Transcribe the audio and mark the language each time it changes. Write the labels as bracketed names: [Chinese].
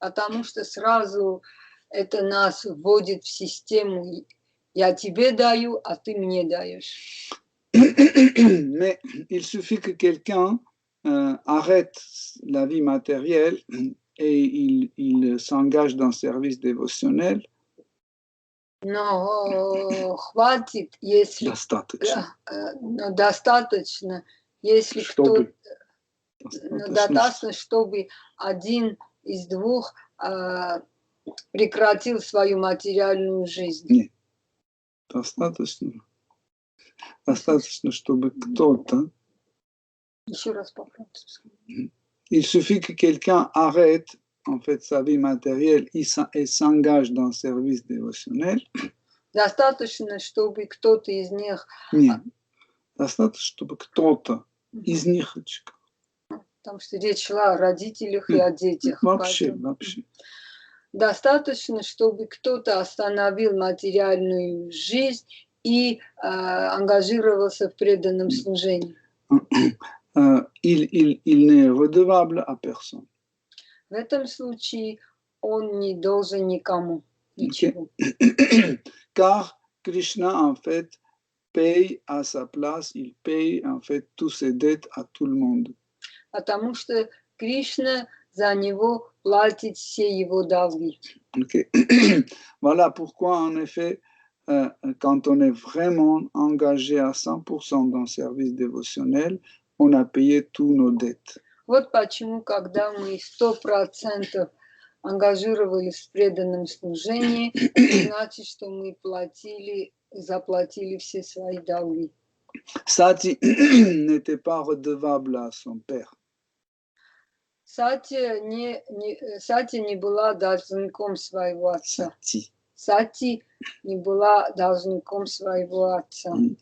[Russian] Потому что сразу это нас вводит в систему «я тебе даю, а ты мне даешь». [French] Mais il suffit que quelqu'un arrête la vie matérielle et il s'engage dans le service dévotionnel, [Russian] Но хватит, если достаточно, но достаточно, если чтобы, достаточно, чтобы один из двух прекратил свою материальную жизнь. Нет, достаточно, чтобы кто-то. Еще раз по-французски. [French] Il suffit que quelqu'un arrête en fait sa vie matérielle et s'engage dans le service dévotionnel. [Russian] Достаточно, чтобы кто-то из них... Нет, достаточно, чтобы кто-то из них... Потому что речь шла о родителях и о детях. Вообще. Достаточно, чтобы кто-то остановил материальную жизнь и ангажировался в преданном служении. [French] Il n'est redevable à personne. [Russian] В этом случае он не должен никому ничего. [French] Car Krishna, en fait, paye à sa place, il paye, en fait, toutes ses dettes à tout le monde. [Russian] Потому что Кришна за него платит все его долги. Okay. [French] Voilà pourquoi, en effet, quand on est vraiment engagé à 100% dans le service dévotionnel, on a payé tous nos dettes. [Russian] Вот почему, когда мы 100% ангажировались в преданном служении, это значит, что мы заплатили все свои долги. [French] Sati n'était pas redevable à son père. [Russian] Сати не была должником своего отца. Сати не была должником своего отца.